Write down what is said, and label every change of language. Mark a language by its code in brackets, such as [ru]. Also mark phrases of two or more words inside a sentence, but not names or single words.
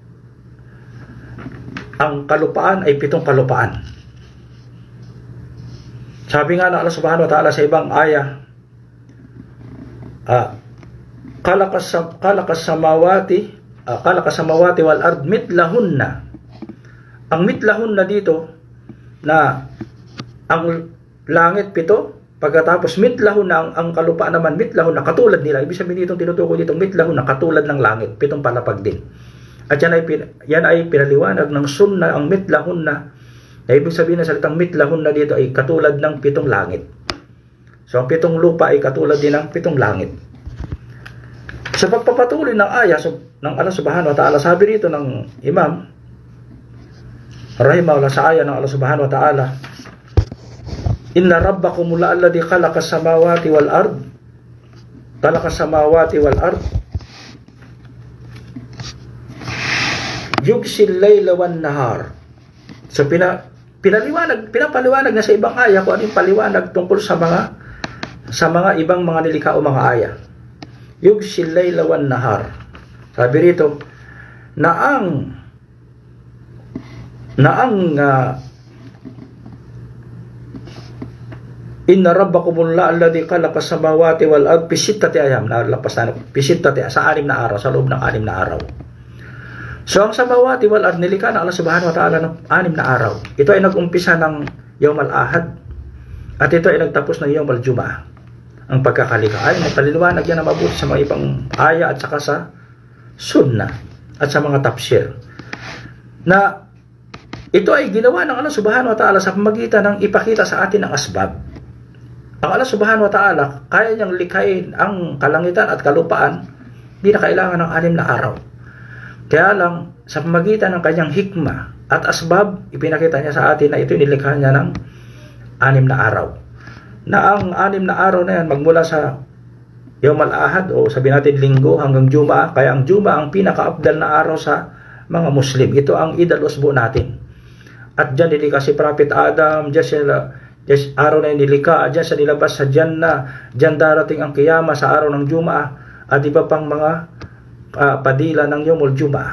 [tl] Ang kalupaan ay 7 kalupaan. Sabi nga ng [ar] الله سبحانه وتعالى [tl] sa ibang aya, [ar] خلق السماوات والأرض مثلهن. [tl] Ang mitlahunna dito na ang langit 7, pagkatapos mitlahunna ang kalupaan naman mitlahunna katulad nila. Ibig sabihin dito tinutukoy dito mitlahunna katulad ng langit, 7 palapag din. At yan ay pinaliwanag ng sunnah ang mitlahunna. Na ibig sabihin na salitang mitlahunna dito ay katulad ng 7 langit. So ang 7 lupa ay katulad din ng 7 langit. Sa pagpapatuloy ng aya ng Allah [ar] سبحانه وتعالى, [tl] sabi rito ng imam rahimahullah sa aya ng [ar] الله سبحانه وتعالى, إن ربكم الذي خلق السماوات والأرض. خلق السماوات والأرض. يغشي الليل والنهار. [tl] So pinapaliwanag na sa ibang aya kung ano yung paliwanag tungkol sa mga ibang mga nilikha o mga aya. [ar] يغشي الليل والنهار. [tl] Sabi rito na [ar] إن ربكم الذي خلق السماوات والأرض في ستة أيام. [tl] Nalapas na [ar] في ستة [tl] sa 6 na araw, sa loob ng 6 na araw. So ang [ar] السماوات والأرض [tl] nilikha ng Allah [ar] سبحانه وتعالى [tl] ng 6 na araw. Ito ay nag-umpisa ng Yawm al-Ahad at ito ay nagtapos ng Yawm al-Jum'ah. Ang pagkakalikha ay napaliliwanag yan na mabuti sa mga ibang aya at saka sa sunnah at sa mga tafsir. Na ito ay ginawa ng Allah [ar] سبحانه وتعالى [tl] sa pamagitan ng ipakita sa atin ng asbab. Ang Allah [ar] سبحانه وتعالى [tl] kaya niyang likhain ang kalangitan at kalupaan, hindi na kailangan ng 6 na araw. Kaya lang, sa pamagitan ng kanyang hikmah at asbab, ipinakita niya sa atin na ito nilikha niya ng 6 na araw. Na ang 6 na araw na yan, magmula sa Yawm al-Ahad o sabihin natin linggo hanggang Jum'ah, kaya ang Jum'ah ang pinaka-abdal na araw sa mga Muslim. Ito ang Eid al-Usbu natin. At dyan nilikha si Prophet Adam, araw na nilikha, dyan sa nilabas sa Jannah, dyan darating ang Kiyama sa araw ng Jum'ah, at iba pang mga padila ng Yawmul Jum'ah.